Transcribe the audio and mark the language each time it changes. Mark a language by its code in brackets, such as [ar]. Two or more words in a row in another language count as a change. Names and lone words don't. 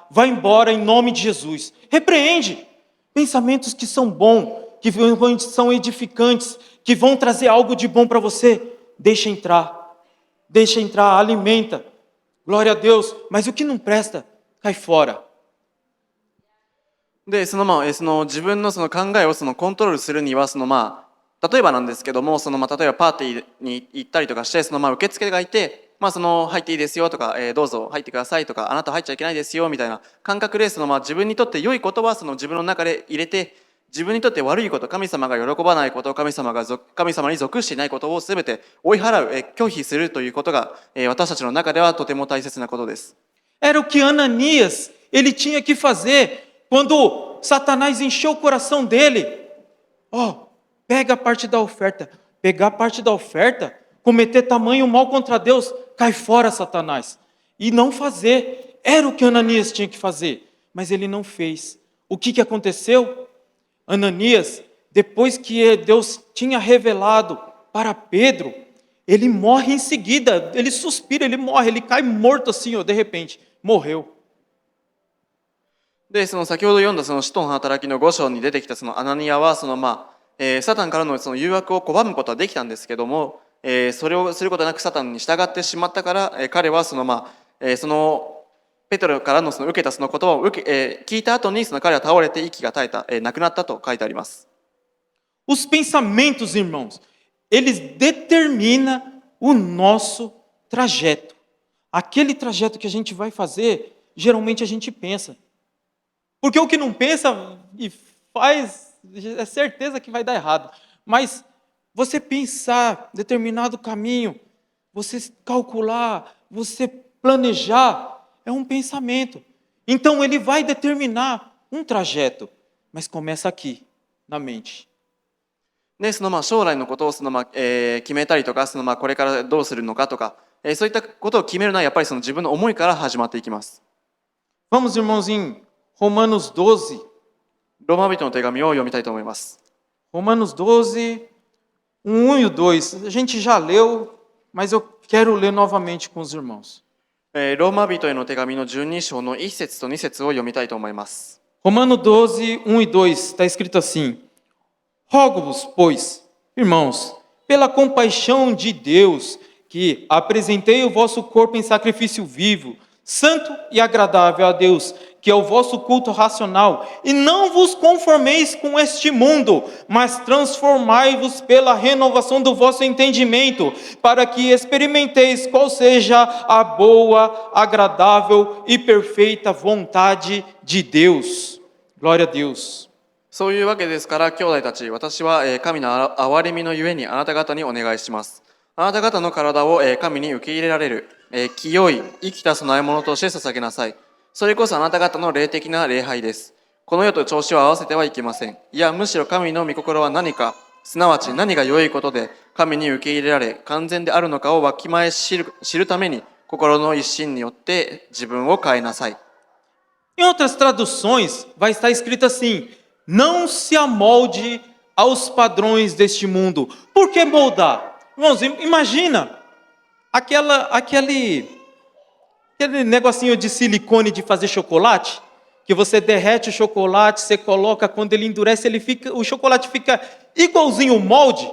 [pt] Vai embora em nome de Jesus. Repreende. Pensamentos que são bons, que são edificantes, que vão trazer algo de bom para você. Deixa entrar. Deixa entrar, alimenta. Glória a Deus. Mas o que não presta, cai fora. [ja] で自分の考えをコントロールするには例えばなんですけども、例えばパーティーに行ったりとかして受付がいて、入っていいですよとか、どうぞ入ってくださいとか、あなた入っちゃいけないですよみたいな感覚で自分にとって良いことは自分の中で入れて、自分にとって悪いこと、神様が喜ばないこと、神様に属していないことを全て追い払う、拒否するということが、私たちの中ではとても大切なことです。 [pt] Era o que Ananias ele tinha que fazer quando Satanás encheu o coração dele. Pega a parte da oferta. Pegar a parte da oferta, cometer tamanho mal contra Deus, cai fora, Satanás. E não fazer. Era o que Ananias tinha que fazer, mas ele não fez. O que aconteceu? Ananias, depois que Deus tinha revelado para Pedro, ele morre em seguida, ele suspira, ele morre, ele cai morto assim, ó, de repente, morreu. [ja] で、その先ほど読んだその使徒の働きの5章に出てきたそのアナニアはサタンからのその誘惑を拒むことはできたんですけども、それをすることなくサタンに従ってしまったから、彼はそのペトロからのその受けたその言葉を聞いた後にその彼は倒れて息が絶えた、亡くなったと書いてあります。 [pt] Os pensamentos, irmãos, eles determinam o nosso trajeto. Aquele trajeto que a gente vai fazer, geralmente a gente pensa. Porque o que não pensa e faz, é certeza que vai dar errado. Mas você pensar determinado caminho, você calcular, você planejar, é um pensamento. Então ele vai determinar um trajeto, mas começa aqui, na mente. [ja] で、将来のことを決めたりとか、これからどうするのかとか、そういったことを決めるのはやっぱりその自分の思いから始まっていきます。 [pt] Vamos, irmãos, em Romanos 12. [ja] ローマ人の手紙を読みたいと思います。 [pt] Romanos 12, 1 e o 2. A gente já leu, mas eu quero ler novamente com os irmãos. [ja] ローマ人への手紙の12章の1節と2節を読みたいと思います。 [pt] Romano 12, 1 e 2, está escrito assim: Rogo-vos, pois, irmãos, pela compaixão de Deus, que apresentei o vosso corpo em sacrifício vivo, santo e agradável a Deus, que é o vosso culto racional, e não vos conformeis com este mundo, mas transformai-vos pela renovação do vosso entendimento, para que experimenteis qual seja a boa, agradável e perfeita vontade de Deus. Glória a Deus. [ja] そういうわけですから、兄弟たち、私は神の憐れみのゆえにあなた方にお願いします。あなた方の体を神に受け入れられる清い生きた供え物として捧げなさい。それこそあなた方の霊的な礼拝です。この世と調子を合わせてはいけません。いや、むしろ神の御心は何か、すなわち何が良いことで神に受け入れられ完全であるのかをわきまえ知るために、心の一心によって自分を変えなさい。 [pt] Em outras traduções, vai estar escrito assim: não se amolde aos padrões deste mundo. Por que moldar? Irmãos, imagina aquele negocinho de silicone de fazer chocolate, que você derrete o chocolate, você coloca, quando ele endurece, o chocolate fica igualzinho o molde.